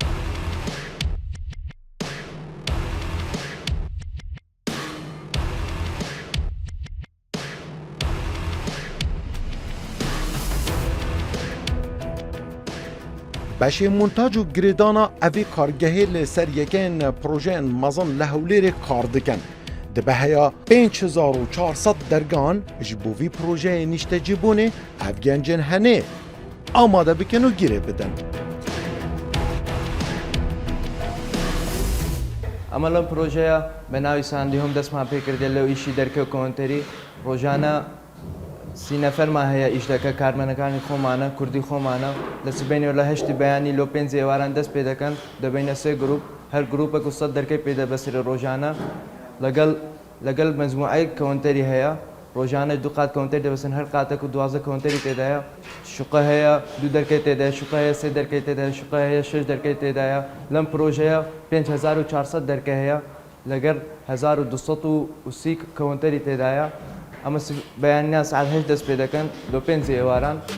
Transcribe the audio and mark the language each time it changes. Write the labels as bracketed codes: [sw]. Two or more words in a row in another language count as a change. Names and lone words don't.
[ku] بەشێ مونتاج و گرێدانا ئەvê کارگehê li ser yekên projeyên mezin li Hewlêrê kar dikin. Dibe heya 5400 dergan ji bo vî projeyê nîştecîbûnê ev gencên henê amade bikin û girê bidin. [ckb] ئەمە لەم پرۆژەیە بە ناوی ساندیهۆم دەستمان پێکردێت لەو ئیشی دەرکەوت کۆنتەری ڕۆژانە 30 نەفەرمان هەیە ئیش دەکە کارمەنەکانی خۆمانە کوردی خۆمانە لە سبینەوە لە هەشتی بەیانی لۆ 5 ئێواران دەست پێ دەکەن دەبینە 3 گروپ هەر گروپێک و 100 دەرکەی پێدەبەسرە ڕۆژانە لەگەڵ مەجموعەی کۆنتەری هەیە ڕۆژانە دوو قات کۆنتەر دەبەسن هەر قاتێک و 12 کۆنتەری تێدایە شوقە هەیە 2 دەرکەی تێدایە شوقە هەیە 3 دەرکەی تێدایە شوقە هەیە 6 دەرکەی تێدایە لەم پرۆژەیە 5400 دەرکە هەیە لەگەر 1230 کۆنتەری تێدایە ئەمە بەیانیان سعات 8 دەست پێ دەکەن لۆ 5 ئێواران.